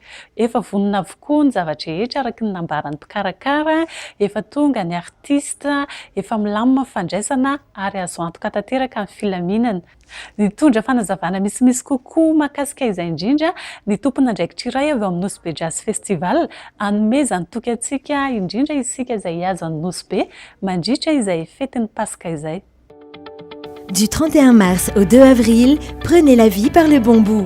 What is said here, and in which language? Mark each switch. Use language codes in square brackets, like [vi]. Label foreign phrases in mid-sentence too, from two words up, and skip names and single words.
[mg] Efa vonona avokoa ny zavatra rehetra araka ny nambaran'ny mpikarakara, efa tonga ny artista, efa milamina fandraisana ary azo antoka tanteraka amin'ny filaminana. Nitondra fanazavana misimisy kokoa mahakasika izay indrindra ny tompona andraikitra iray avy amin'ny Nosy Jazz Festival anomezany toky antsika indrindra isika izay azan'ny Nosy mandritra izay fetin'ny Pasika izay. [fr] Du 31 mars au 2 avril, prenez la vie par le bon bout.